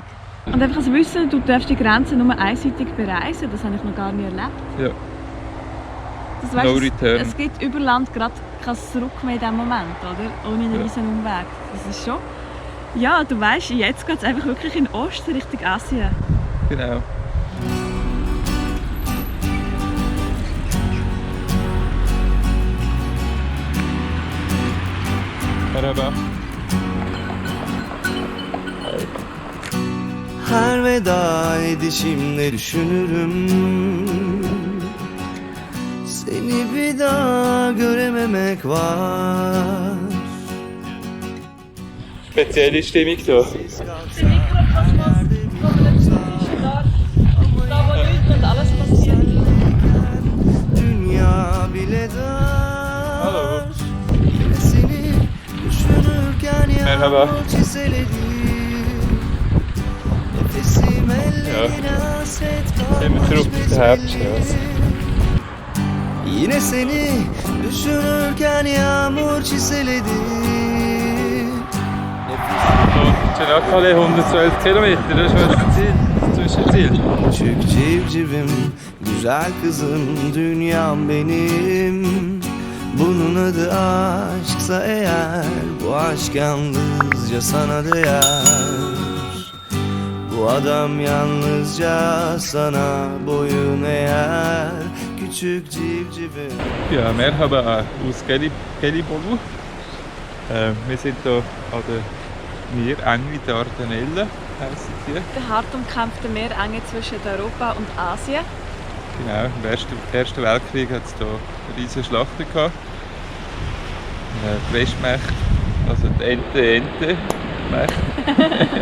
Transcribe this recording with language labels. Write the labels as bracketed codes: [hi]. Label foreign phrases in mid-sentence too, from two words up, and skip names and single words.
[de] Und einfach zu wissen, du darfst die Grenze nur einseitig bereisen, das habe ich noch gar nie erlebt. Ja. Das, [en] No return. [de] Es gibt über Land gerade kein Zurück mehr in diesem Moment, oder? Ohne einen riesen Umweg. Das ist schon... Ja, du weißt, jetzt geht es einfach wirklich in Osten, Richtung Asien. Genau. [tr] Merhaba. Her veda edişimle düşünürüm seni bir daha görememek var. [de] Spezielle Stimmung hier. Der Mikrokosmos ist da wo nichts und alles passiert. [tr] Dünya bile dar. [de] Hallo. [tr] Seni düşünürken Merhaba. yağmur çizeledi. Nefesim ellerine hasret [de] Sind wir zurück auf der Hauptstraße. [tr] Yine seni düşünürken yağmur çizeledi. [de] Çanakkale 112 Kilometer, das ist das Ziel, das Zwischenziel. [tr] Küçük civcivim, güzel kızım, dünyam benim. Bunun adı aşksa eğer, bu aşk yalnızca sana değer. Bu adam yalnızca sana boyun eğer, küçük civcivim. [de] Ja, merhaba aus Gelibolu. Wir sind hier an der Meerenge der Dardanellen, heissen die. Der hart umkämpfte Meerenge zwischen Europa und Asien. Genau, im Ersten Weltkrieg hat es hier riesige Schlachten gehabt. Die Westmächte, also die Ente-Mächte.